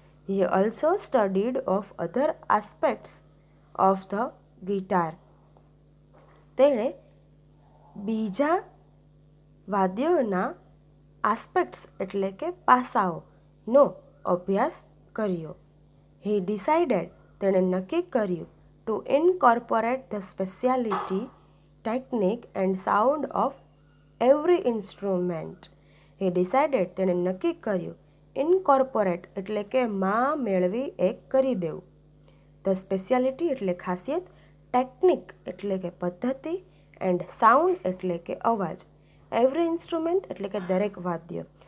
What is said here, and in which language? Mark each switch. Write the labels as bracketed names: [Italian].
[English] He also studied of other aspects of the guitar. [Gujarati] તેણે બીજા વાદ્યોના aspects એટલે કે પાસાઓનો અભ્યાસ કર્યો. [English] he decided, [Gujarati] તેણે નક્કી કર્યું, [English] to incorporate the speciality, technique and sound of every instrument. He decided, [Gujarati] તેણે નક્કી કર્યું, ઇન્કોર્પોરેટ એટલે કે માં મેળવી એક કરી દેવું, ધ સ્પેશિયાલિટી એટલે ખાસિયત, ટેકનિક એટલે કે પદ્ધતિ, એન્ડ સાઉન્ડ એટલે કે અવાજ, એવરી ઇન્સ્ટ્રુમેન્ટ એટલે કે દરેક વાદ્ય.